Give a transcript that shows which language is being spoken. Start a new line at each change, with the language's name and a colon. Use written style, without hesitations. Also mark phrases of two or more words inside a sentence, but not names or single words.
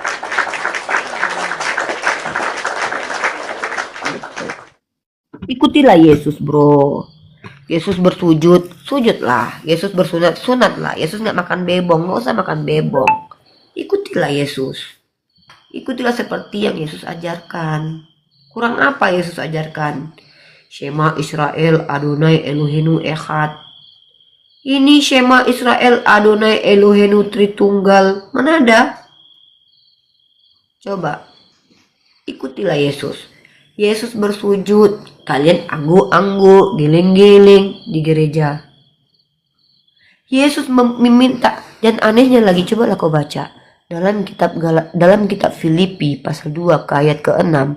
Indonesian: Ikutilah Yesus, bro. Yesus bersujud, sujudlah. Yesus bersunat, sunatlah. Yesus nggak makan bebong, nggak usah makan bebong. Ikutilah Yesus. Ikutilah seperti yang Yesus ajarkan. Kurang apa Yesus ajarkan?
Hebrew: שמע ישראל אדוני אלוהינו אחד. Ini שמע ישראל אדוני אלוהינו Tritunggal.
Indonesian: Mana ada? Coba. Ikutilah Yesus. Yesus bersujud. Kalian anggu-anggu, giling-giling di gereja. Yesus meminta. Dan anehnya lagi, cobalah kau baca. Dalam kitab Filipi pasal 2 ke ayat ke-6.